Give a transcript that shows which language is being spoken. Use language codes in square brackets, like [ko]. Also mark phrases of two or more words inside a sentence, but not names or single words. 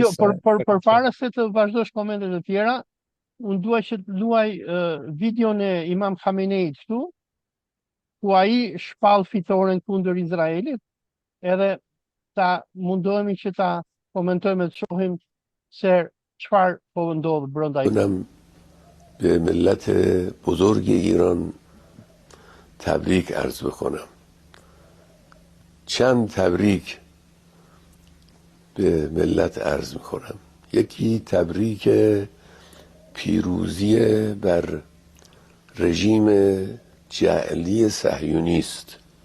[sq] Okej, përpara se të vazhdosh komentet e tjera, unë dua që të luaj videon e Imam Khameneit këtu, ku ai shpall fitoren kundër Izraelit, edhe ta mundohemi që ta komentojmë dhe të shohim se çfarë po ndodh brenda [fa] اونم به ملت بزرگ ایران تبریک عرض بکنم. چند تبریک به ملت عرض میکنم. یکی تبریک پیروزی بر رژیم جعلی صهیونی است.